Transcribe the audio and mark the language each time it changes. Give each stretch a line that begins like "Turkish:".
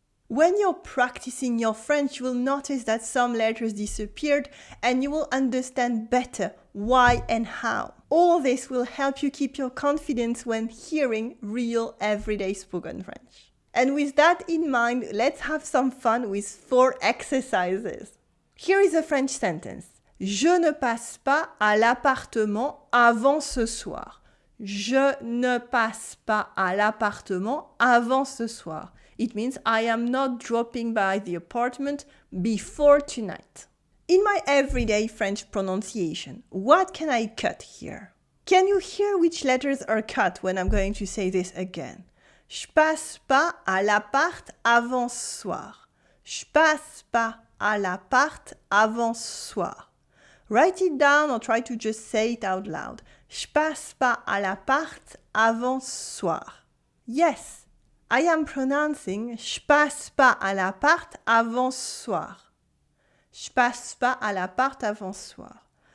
English: When you're practicing your French, you will notice that some letters disappeared and you will understand better why and how. All this will help you keep your confidence when hearing real everyday spoken French. And with that in mind, let's have some fun with 4 exercises. Here is a French sentence.
French: Je ne passe pas à l'appartement avant ce soir. Je ne passe pas à l'appartement avant ce soir.
English: It means I am not dropping by the apartment before tonight. In my everyday French pronunciation, what can I cut here? Can you hear which letters are cut when I'm going to say this again?
French: Je passe pas à l'appart avant ce soir. Je passe pas à l'appart avant ce soir.
English: Write it down or try to just say it out loud.
French: Je passe pas à l'appart avant ce soir.
English: Yes, I am pronouncing
French: je passe pas à l'appart avant ce soir. Je passe pas à l'appart avant ce soir.